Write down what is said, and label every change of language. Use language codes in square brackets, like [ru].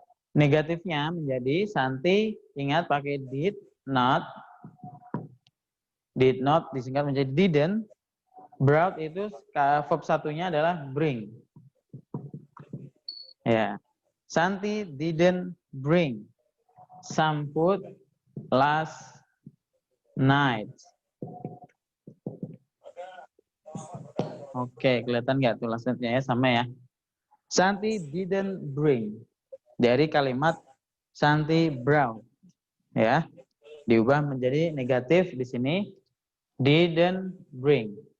[id] Negatifnya menjadi Santi, ingat pakai did not. Did not disingkat menjadi didn't. Brought itu verb satunya adalah bring. Ya. [en] Santi didn't bring some food last night. [id] Oke, kelihatan nggak tulisannya ya? Sama ya. [en] Santi didn't bring. [id] Dari kalimat [en] Santi brought. [id] Ya. Diubah menjadi negatif di sini. [en] Didn't bring.